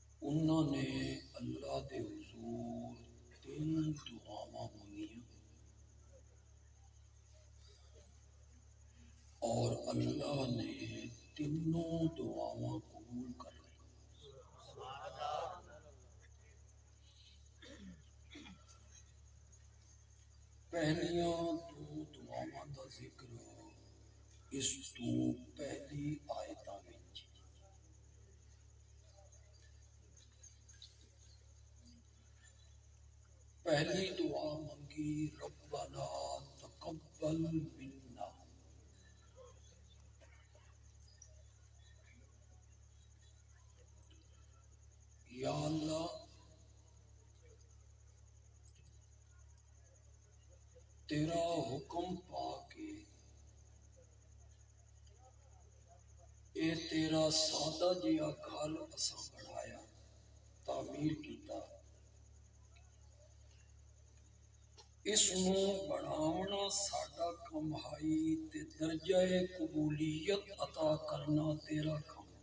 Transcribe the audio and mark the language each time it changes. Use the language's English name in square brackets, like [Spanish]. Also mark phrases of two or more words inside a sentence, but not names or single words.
[Punjabi] انہوں نے اللہ دے حضور 3 دعاواں منگیاں اور اللہ نے تینوں دعاواں قبول کر لی۔ پہلیاں 2 دعاواں دا ذکر اس تو پہلی آیتاں وچ۔ پہلی دعا منگی [Arabic] ربنا تقبل منا، [Punjabi] یا اللہ تیرا حکم پا کے اے تیرا سادہ جیا گھر اساں بنایا، تعمیر کیتا، اس نو بڑھاونا ساڈا کم ہائی تے درجہ قبولیت عطا کرنا تیرا کم۔